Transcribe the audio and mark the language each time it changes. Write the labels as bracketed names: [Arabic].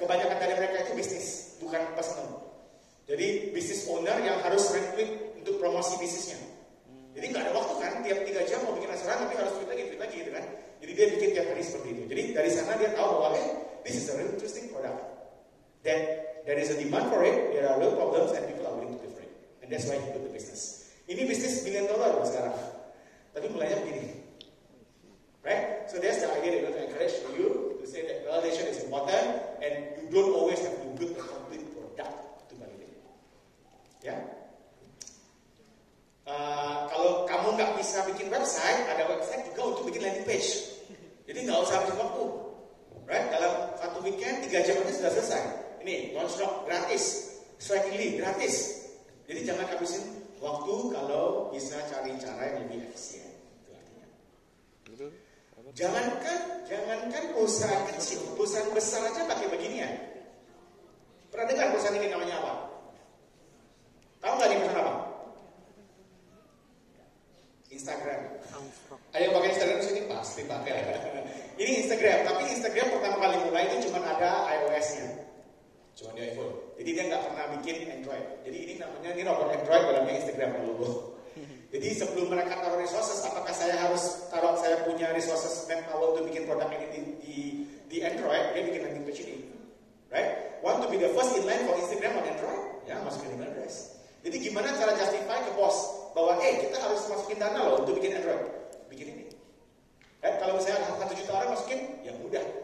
[Indonesian] Kebanyakan dari mereka itu bisnis, bukan personal. Jadi bisnis owner yang harus retweet untuk promosi bisnisnya. Jadi nggak ada waktu kan, tiap 3 jam mau bikin asuransi tapi harus tweet lagi gitu kan. Jadi dia bikin tiap hari seperti itu. Jadi dari sana dia tahu bahwa [English] this is a really interesting product. Then there is a demand for it, there are real problems and people are willing to pay for it. And that's why he built the business. [Indonesian] Ini bisnis $1 billion sekarang. Tapi mulainya begini. [English] Right? So that's the idea that we want to encourage you to say that validation is important and you don't always have to build a complete product to validate. [Indonesian] Ya? Kalau kamu nggak bisa bikin website, ada website juga untuk bikin landing page. Jadi nggak usah habis waktu. Right? Dalam 1 weekend 3 jam aja sudah selesai. Ini launchdoc gratis, strikingly gratis. Jadi jangan habisin waktu kalau bisa cari cara yang lebih efisien. Itu artinya. Jangankan perusahaan kecil, perusahaan besar aja pakai beginian. Pernah dengar perusahaan ini namanya apa? Tahu nggak ini perusahaan apa? Instagram. Ada yang pakai Instagram di sini pasti pakai. Ini Instagram, tapi Instagram pertama kali mulai itu cuma ada iOS-nya. Cuma di iPhone. Jadi dia nggak pernah bikin Android. Jadi ini namanya robot Android dalamnya Instagram logo. Jadi sebelum mereka taruh resources, apakah saya harus taruh saya punya resources manpower untuk bikin produk ini di Android? Dia bikin landing page ini, right? [English] Want to be the first in line for Instagram on Android? [Indonesian] Ya masukin [English] email address. [Indonesian] Jadi gimana cara justify ke bos bahwa kita harus masukin dana loh untuk bikin Android? Bikin ini. Right? Kalau misalnya 1 juta orang masukin, ya mudah.